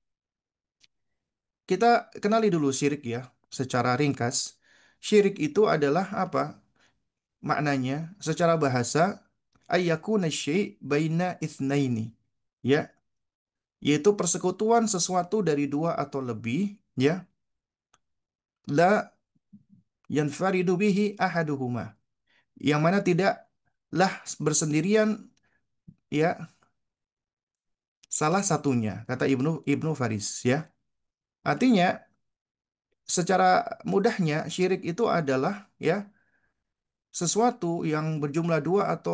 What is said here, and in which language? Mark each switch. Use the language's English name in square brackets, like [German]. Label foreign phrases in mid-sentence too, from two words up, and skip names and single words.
[Indonesian] Kita kenali dulu syirik ya, secara ringkas. Syirik itu adalah apa? Maknanya secara bahasa [Arabic] أن يكون شيء بين اثنين. [Indonesian] Ya, yaitu persekutuan sesuatu dari dua atau lebih, ya, [Arabic] لا ينفرد به أحدهما. [Indonesian] Yang mana tidaklah bersendirian ya salah satunya, kata Ibnu Ibnu Faris ya. Artinya secara mudahnya syirik itu adalah ya sesuatu yang berjumlah dua atau